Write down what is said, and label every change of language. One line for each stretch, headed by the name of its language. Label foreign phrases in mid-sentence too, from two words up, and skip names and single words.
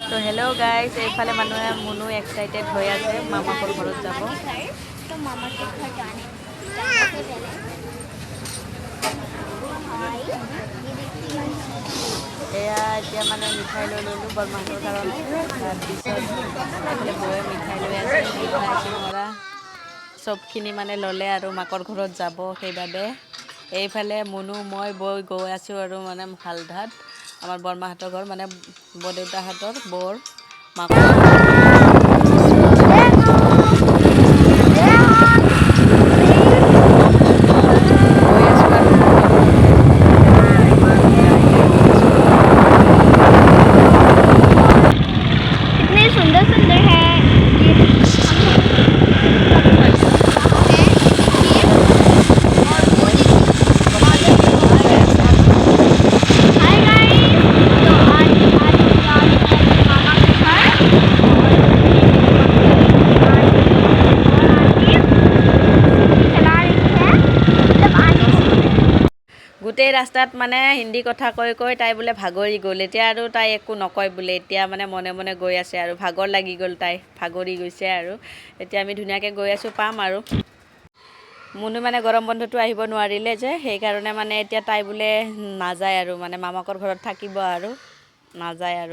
Assamese: তো
English: hello guys,
Assamese: এইফালে মানুহে মুনু এক্সাইটেড হৈ আছে মামাকৰ ঘৰত যাব।
Hindi: तो मामा के घर जाने से पहले भाई ये देखिए
Assamese: এয়া এতিয়া মানে মিঠাই লৈ ল'লোঁ বৰমাহঁতৰ কাৰণে। তাৰপিছত এইফালে বৌয়ে মিঠাই লৈ আছে, মিঠাই চিঙৰা চবখিনি মানে ল'লে আৰু মাকৰ ঘৰত যাব সেইবাবে। এইফালে মুনু মই বৌ গৈ আছোঁ আৰু মানে হালধাত, আমাৰ বৰমাহঁতৰ ঘৰ মানে বৰদেউতাহঁতৰ বৰ মাকৰ গৈ আছোঁ আৰু
Hindi: कितने सुंदर सुंदर है ये
English: hi guys
Hindi: तो आज मामा के घर चला रही है मतलब आने
Assamese: গোটেই ৰাস্তাত মানে হিন্দী কথা কৈ কৈ তাই বোলে ভাগৰি গ'ল। এতিয়া আৰু তাই একো নকয় বোলে, এতিয়া মানে মনে মনে গৈ আছে আৰু ভাগৰ লাগি গ'ল, তাই ভাগৰি গৈছে আৰু এতিয়া আমি ধুনীয়াকৈ গৈ আছোঁ, পাম আৰু। মুনু মানে গৰম বন্ধটো আহিব নোৱাৰিলে যে, সেইকাৰণে মানে এতিয়া তাই বোলে নাযায় আৰু মানে মামাকৰ ঘৰত থাকিব আৰু নাযায় আৰু।